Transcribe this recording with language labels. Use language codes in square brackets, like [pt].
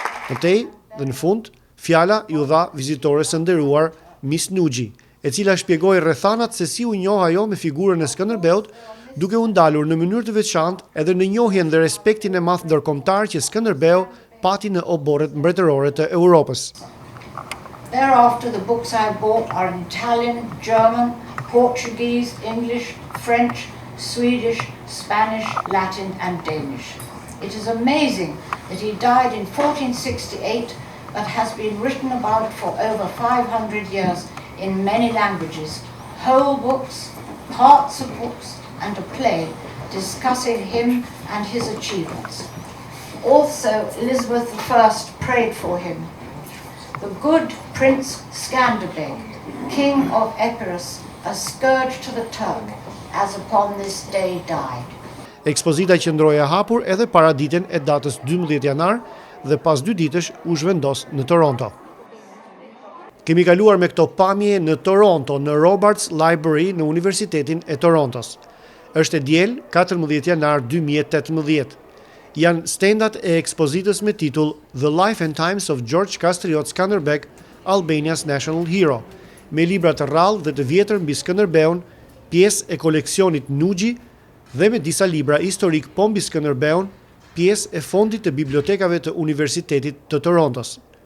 [sq] Mëtej, dhe në fund, fjala ju dha vizitores së nderuar Miss Nugee, e cila shpjegoi rrethanat se si u njoh ajo me figurën e Skënderbeut, duke u ndalur në mënyrë të veçantë edhe në njohjen dhe respektin e madh ndërkombëtar që Skënderbeu pati në oborret mbretërore të Europës. [en] Thereafter, the books I bought are in Italian, German, Portuguese, English, French, Swedish, Spanish, Latin and Danish. It is amazing that he died in 1468 but has been written about for over 500 years in many languages, whole books, parts of books, and a play discussing him and his achievements. Also, Elizabeth I prayed for him. The good Prince Skanderbeg, King of Epirus, a scourge to the Turk, as upon this day died. [sq] Ekspozita qëndroi e hapur edhe para ditën e datës 12 janar dhe pas 2 ditësh u zhvendos në Toronto. Kemi kaluar me këto pamje në Toronto, në Robarts Library në Universitetin e Torontos. Është e diel, 14 janar 2018. Janë stendat e ekspozitës me titull [en] The Life and Times of George Kastriot Skanderbeg, Albania's National Hero, [sq] me libra të rrallë dhe të vjetër mbi Skënderbeun, pjesë e koleksionit Nugee dhe me disa libra historik po mbi Skënderbeun, pjesë e fondit të bibliotekave të Universitetit të Torontos.